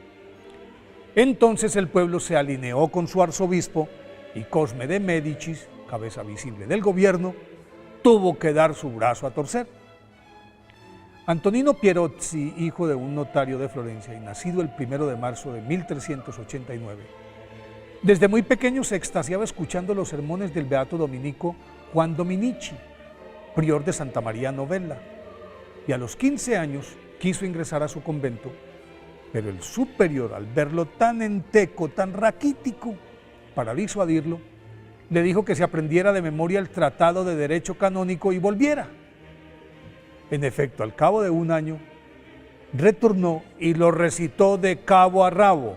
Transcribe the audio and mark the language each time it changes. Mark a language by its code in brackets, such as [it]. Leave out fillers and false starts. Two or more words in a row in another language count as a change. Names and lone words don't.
[es] Entonces el pueblo se alineó con su arzobispo y Cosme de Médicis, cabeza visible del gobierno, tuvo que dar su brazo a torcer. Antonino Pierozzi, hijo de un notario de Florencia y nacido el 1 de marzo de 1389, desde muy pequeño se extasiaba escuchando los sermones del beato dominico Juan Dominici, prior de Santa María Novella, y a los 15 años quiso ingresar a su convento, pero el superior, al verlo tan enteco, tan raquítico, para disuadirlo, le dijo que se aprendiera de memoria el Tratado de Derecho Canónico y volviera. En efecto, al cabo de un año, retornó y lo recitó de cabo a rabo.